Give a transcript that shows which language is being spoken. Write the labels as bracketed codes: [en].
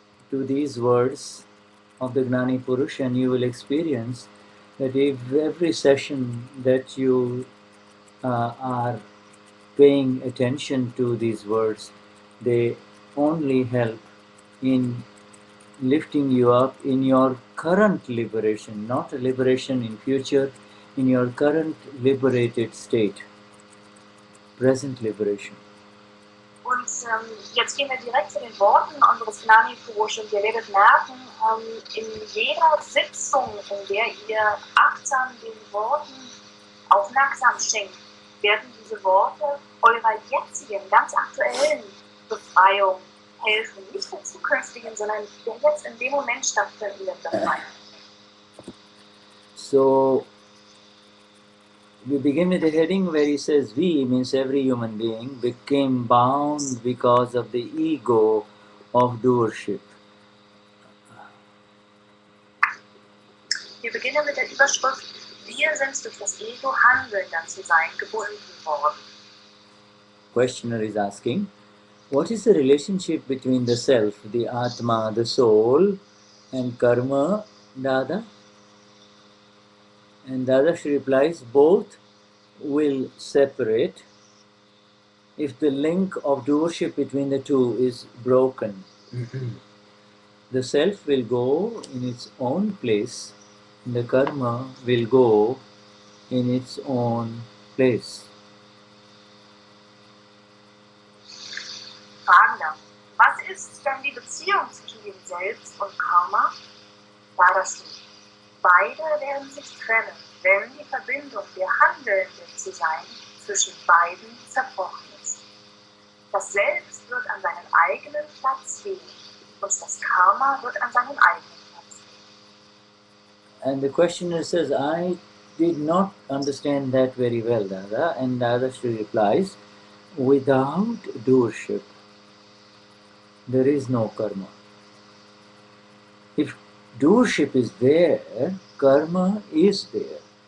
[en] to these words of the Gnani Purush, and you will experience that if every session that you are paying attention to these words, they only help in lifting you up in your current liberation, not a liberation in future, in your current liberated state, present liberation. [de] Und jetzt gehen wir direkt zu den Worten unseres Gnani Purush und ihr werdet merken, in jeder Sitzung, in der ihr achtsam den Worten aufmerksam schenkt, werden diese Worte eurer jetzigen, ganz aktuellen Befreiung helfen. Nicht der zukünftigen, sondern der jetzt in dem Moment stattfindenden Befreiung. [en] So, we begin with the heading where he says, we, means every human being, became bound because of the ego of doership. [de] Wir beginnen mit der Überschrift, wir sind durch das Ego handelnder zu sein gebunden worden. [en] Questioner is asking, what is the relationship between the self, the Atma, the soul, and karma, Dada? And Dadashri replies, both will separate if the link of doership between the two is broken. The self will go in its own place, and the karma will go in its own place. [de] Fragender, was ist dann die Beziehung zwischen dem Selbst und Karma? Dadashri, beide werden sich trennen, wenn die Verbindung der Handelnden zu sein zwischen beiden zerbrochen ist. Das Selbst wird an seinen eigenen Platz gehen und das Karma wird an seinen eigenen Platz gehen. [en] And the questioner says, I did not understand that very well, Dada. And Dadashri replies, without doership, there is no karma. If doership is there, karma is there.